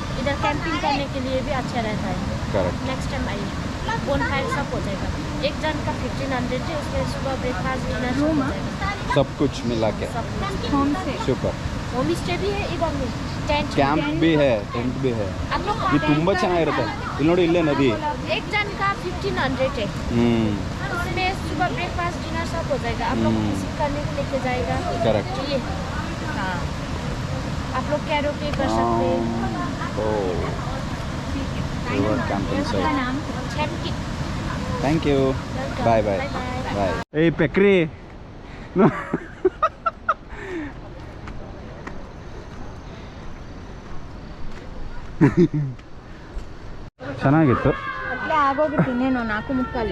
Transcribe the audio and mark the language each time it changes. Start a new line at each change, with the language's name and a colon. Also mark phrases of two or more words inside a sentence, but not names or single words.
Hindi: इधर कैंपिंग करने के लिए भी अच्छा रहता है. करेक्ट.
English: next time
Hindi: आइए.
English: bone fire
Hindi: सब हो जाएगा. एक जन का 1500 है. उसमें सुबह
English: breakfast dinner
Hindi: सब हो जाएगा. सब कुछ मिला के सब होम से.
Kannada: ಸೂಪರ್.
English: home stay
Hindi: भी है इधर में. टेंट ಕ್ಯಾಂಪ್ भी है, ಟೆಂಟ್ भी है. आप लोग
Kannada: ಇದು ತುಂಬ ಚೆನ್ನಾಗಿರುತ್ತೆ. ಇಲ್ಲಿ ನೋಡಿ, ಇಲ್ಲೇ ನದಿ.
Hindi: एक जन का 1500 है. उसमें सुबह
English: breakfast dinner
Hindi: सब हो जाएगा. आप लोग विजिट करने के लेके जाएगा.
English: Correct.
Hindi: ये हाँ, आप लोग कैरोके कर सकते हैं.
English: river camping
Hindi: उसका साइट. नाम छेमकी.
English: thank you. bye bye bye. ಏಯ್ ಪೆಕ್ರಿ.
Kannada: ಚೆನ್ನಾಗಿತ್ತು. ಅಟ್ಲೇ ಆಗೋಗುತ್ತೆ ಇನ್ನೇನು 4 ಮುಕ್ಕಾಲು.